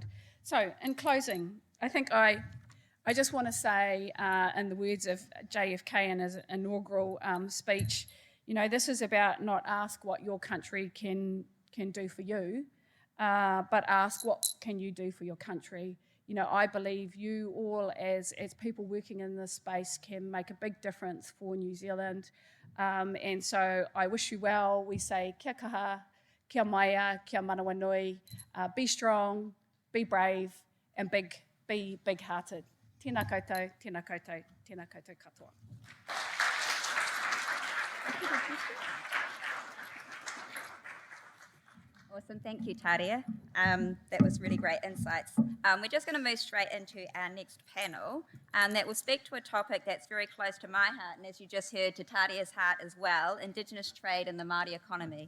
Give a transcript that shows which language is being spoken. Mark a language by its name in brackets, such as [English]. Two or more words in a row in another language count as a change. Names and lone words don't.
[English] So, in closing, I think I just want to say, in the words of JFK in his inaugural speech, you know, this is about not ask what your country can do for you, but ask what can you do for your country. You know, I believe you all as people working in this space can make a big difference for New Zealand. And so I wish you well. We say [Māori] kia kaha, kia maia, kia manawa nui. [English] Be strong, be brave, and be big-hearted. [Māori] Tēnā koutou, tēnā koutou, tēnā koutou katoa. [English] Awesome, thank you, Taria. That was really great insights. We're just going to move straight into our next panel that will speak to a topic that's very close to my heart, and as you just heard, to Taria's heart as well, Indigenous trade and the Māori economy.